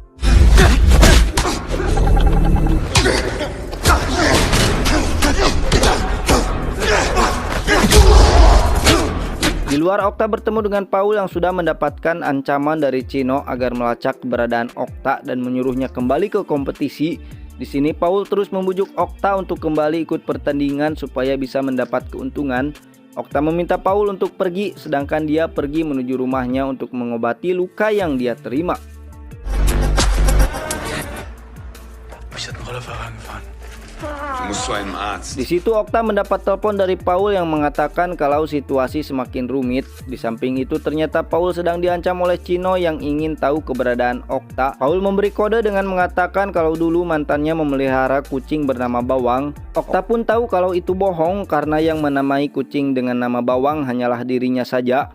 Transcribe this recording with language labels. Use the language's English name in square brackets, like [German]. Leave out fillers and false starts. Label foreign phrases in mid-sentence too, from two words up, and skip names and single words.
[Indonesian] Di luar, Okta bertemu dengan Paul yang sudah mendapatkan ancaman dari Chino agar melacak keberadaan Okta dan menyuruhnya kembali ke kompetisi. Di sini Paul terus membujuk Okta untuk kembali ikut pertandingan supaya bisa mendapat keuntungan. Okta meminta Paul untuk pergi, sedangkan dia pergi menuju rumahnya untuk mengobati luka yang dia terima. [German] Mich hat ein Rollerfahrer angefahren. Du musst zu einem Arzt. [Indonesian] Di situ Okta mendapat telepon dari Paul yang mengatakan kalau situasi semakin rumit. Di samping itu ternyata Paul sedang diancam oleh Chino yang ingin tahu keberadaan Okta. Paul memberi kode dengan mengatakan kalau dulu mantannya memelihara kucing bernama Bawang. Okta pun tahu kalau itu bohong karena yang menamai kucing dengan nama Bawang hanyalah dirinya saja.